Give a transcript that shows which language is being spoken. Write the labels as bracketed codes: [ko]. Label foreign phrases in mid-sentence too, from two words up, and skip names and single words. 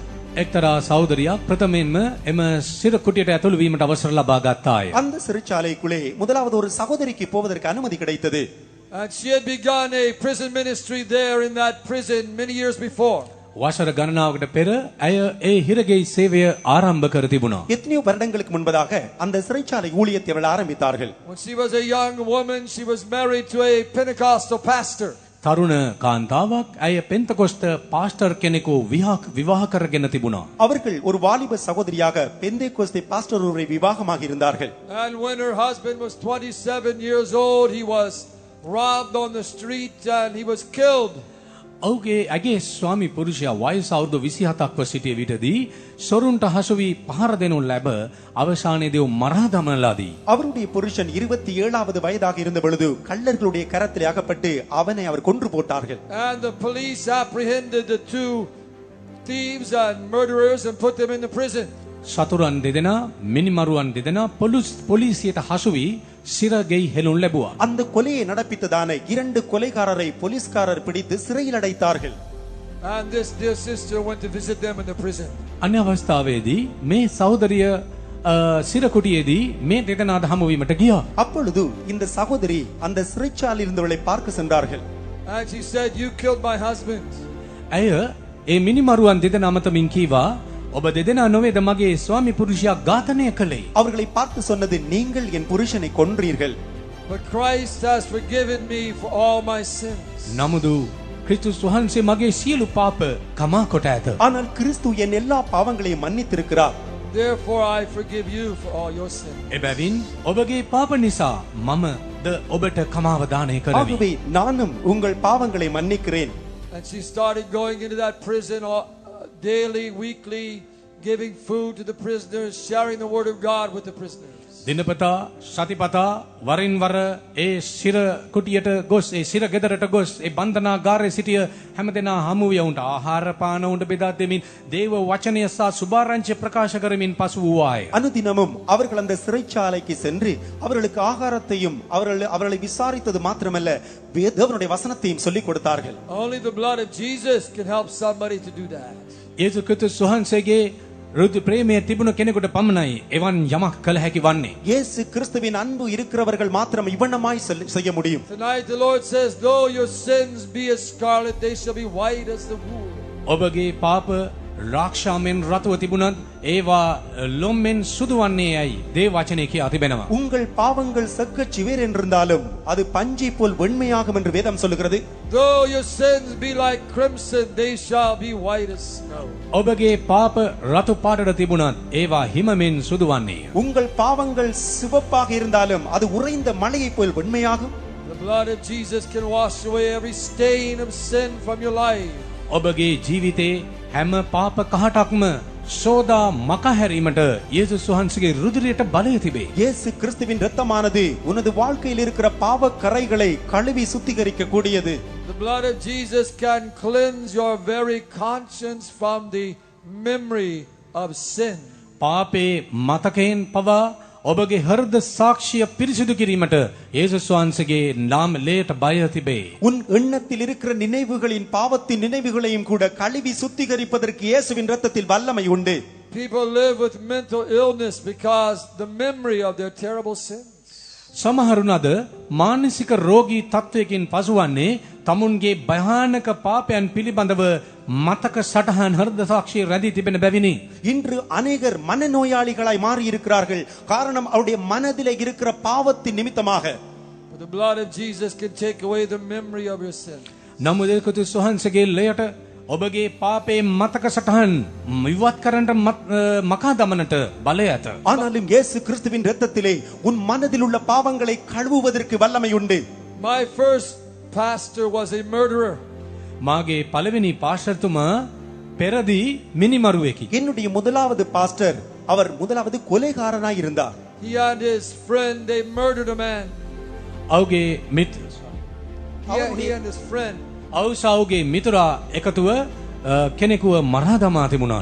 [si] එක්තරා සහෝදරියක් ප්‍රථමයෙන්ම එම සිර කුටියට ඇතුළු වීමට අවසර ලබා ගත්තාය. [ta] அந்த சிறைச்சாலைக்குள்ளே முதலாவது ஒரு சகோதரிக்கு போவதற்கு அனுமதி கிடைத்தது. [en] And she had begun a prison ministry there in that prison many years before. [si] වසර ගණනාවකට පෙර ඇය ඒ හිරගෙයි සේවය ආරම්භ කර තිබුණා. [ta] எத்தனையோ வருடங்களுக்கு முன்பதாக அந்த சிறைச்சாலை ஊழியத்தை அவர்கள் ஆரம்பித்தார்கள். [en] When she was a young woman, she was married to a Pentecostal pastor. [si] තරුණ කාන්තාවක් ඇය පෙන්තකොස්ත පාස්ටර් කෙනෙකු විවාහ කරගෙන තිබුණා. [ta] அவர்கள் ஒரு வாலிப சகோதரியாக பெந்தேகோஸ்தே பாஸ்டர் ஒருவரை விவாகமாக இருந்தார்கள். [en] And when her husband was 27 years old, he was robbed on the street and he was killed. [si] ඔහුගේ ඇගේ ස්වාමි පුරුෂයා වයස අවුරුදු 27ක්ව සිටිය විටදී සොරුන්ට හසු වී පහර දෙනු ලැබ අවසානයේදී මරා දමන ලදී. [ta] அவருடைய புருஷன் 27வது வயதாக இருந்த பொழுது கள்ளர்களுடைய கரத்தில் அகப்பட்டு அவனை அவர் கொன்று போட்டார்கள். [en] And the police apprehended the two thieves and murderers and put them in the prison. [si] සතුරන් දෙදෙනා මිනිමරුවන් දෙදෙනා පොලිසියට හසු වී සිරගෙයි හෙළුන් ලැබුවා. [ta] அந்த கொலையை நடப்பித்ததான 2 கொலைகாரரை போலீஸ்காரர் பிடித்து சிறையில் அடைத்தார்கள். [en] And this dear sister went to visit them in the prison. [si] අන්‍ය අවස්ථාවේදී මේ සහෝදරිය සිර කුටියේදී මේ දෙදෙනාට හමු වීමට ගියා. [ta] அப்பொழுது இந்த சகோதரி அந்த சிறைச்சாலையில் இருந்தவளை பார்க்க சென்றார்கள். [en] And she said, "You killed my husband." [si] ඇය ඒ මිනිමරුවන් දෙදෙනා අමතමින් කීවා ඔබ දෙදෙනා නොවේද මගේ ස්වාමි පුරුෂයා ඝාතනය කළේ. [ta] அவர்களை பார்த்து சொன்னது, நீங்கள் என் புருஷனை கொன்றீர்கள். [en] But Christ has forgiven me for all my sins. [si] නමුදු ක්‍රිස්තුස් වහන්සේ මගේ සියලු පාප කමා කොට ඇත. [ta] ஆனால் கிறிஸ்து என் எல்லா பாவங்களையும் மன்னித்திருக்கிறார். [en] Therefore I forgive you for all your sins. [si] එබැවින් ඔබගේ පාප නිසා මම ද ඔබට කමාව දානය කරමි. [ta] ஆகவே நானும் உங்கள் பாவங்களை மன்னிக்கிறேன். [en] And she started going into that prison daily, weekly, giving food to the prisoners, sharing the word of God with the prisoners. [si] දිනපතා සතිපතා වරින් වර ඒ සිර කුටියට ගොස් ඒ සිර ගෙදරට ගොස් ඒ බන්ධනාගාරයේ සිටිය හැමදෙනා හමු විය උන්ට ආහාර පාන උන්ට බෙදා දෙමින් දේව වචනය සහ සුභාරංචිය ප්‍රකාශ කරමින් පසු වූවාය. [ta] அனுதினமும் அவர்கள் அந்த சிறைச்சாலைக்கு சென்று அவர்களுக்கு ஆகாரத்தையும் அவர்களை விசாரித்தது மாத்திரமல்ல தேவனுடைய வசனத்தையும் சொல்லிக் கொடுத்தார்கள். [en] Only the blood of Jesus can help somebody to do that. [si] යේසුස් ක්‍රිස්තුස් වහන්සේගේ රුධිර ප්‍රේමය තිබුණ කෙනෙකුට පමණයි එවන් යමක් කළ හැකි වන්නේ. [ta] இயேசு கிறிஸ்துவின் அன்பு இருக்கிறவர்கள் மாத்திரம் இவ்வண்ணமாய் செய்ய முடியும். [en] Tonight the Lord says, though your sins be as scarlet, they shall be white as the wool. [si] ඔබගේ පාප රාක්ෂාවෙන් රතුව තිබුණත් ඒවා ලොම්ෙන් සුදු වන්නේ යයි දේව වචනේ කියා තිබෙනවා. [ta] உங்கள் பாவங்கள் செக்கச் சிவேர் என்றிருந்தாலும் அது பஞ்சை போல் வெண்மையாகும் என்று வேதம் சொல்லுகிறது. [en] Though your sins be like crimson, they shall be white as snow. [si] ඔබගේ පාප රතු පාටට තිබුණත් ඒවා හිමෙන් සුදු වන්නේය. [ta] உங்கள் பாவங்கள் சிவப்பாக இருந்தாலும் அது உறைந்த மலையை போல் வெண்மையாகும். [en] The blood of Jesus can wash away every stain of sin from your life. [si] ඔබගේ ජීවිතේ හැම පාප කහටක්ම සෝදා මකහැරීමට යේසුස් වහන්සේගේ රුධිරයට බලය තිබේ. [ta] இயேசு கிறிஸ்துவின் இரத்தமானது உனது வாழ்க்கையில் இருக்கிற பாவ கரைகளை கழுவி சுத்திகரிக்க கூடியது. [en] The blood of Jesus can cleanse your very conscience from the memory of sin. [si] පාපේ මතකයෙන් පවා ඔබගේ හෘද සාක්ෂිය පිරිසිදු කිරීමට යේසුස් වහන්සේගේ නාම ලේට බය තිබේ. [ta] உன் எண்ணத்தில் இருக்கிற நினைவுகளின் பாவத்தின் நினைவுகளையும் கூட கழுவி சுத்திகரிப்பதற்கு இயேசுவின் இரத்தத்தில் வல்லமை உண்டு. [en] People live with mental illness because the memory of their terrible sins. [si] සමහරුන් අද මානසික රෝගී තත්වයකින් පසුවන්නේ තමුන්ගේ භයානක පාපයන් පිළිබඳව මතක සටහන් හෘද සාක්ෂිය රැඳී තිබෙන බැවිනි. [ta] இன்று அநேகர் மனநோயாளிகளாய் மாறி இருக்கிறார்கள். காரணம் அவருடைய மனதிலே இருக்கிற பாவத்தின் நிமித்தமாக. [en] But the blood of Jesus can take away the memory of your sin. [si] නමුත් යේසුස් වහන්සේගේ ලයට ඔබගේ පාපේ මතක සටහන් ඉවත් කරන්නට මකා දමනට බලය ඇත. [ta] ஆனாலும் இயேசு கிறிஸ்துவின் இரத்தத்திலே உன் மனதில் உள்ள பாவங்களை கழுவுவதற்கு வல்லமை உண்டு. [en] My first pastor was a murderer. [si] මාගේ පළවෙනි පාස්ටර්තුමා පෙරදී මිනිමරුවෙකි. [ta] என்னுடைய முதலாவது பாஸ்டர் அவர் முதலாவது கொலைகாரனாய் இருந்தார். [en] He and his friend, they murdered a man. [si] ඔහුගේ [en] He and his friend. [si] අවුසාවුගේ මිතුරා එකතුව කෙනෙකුව මරා දමා තිබුණා.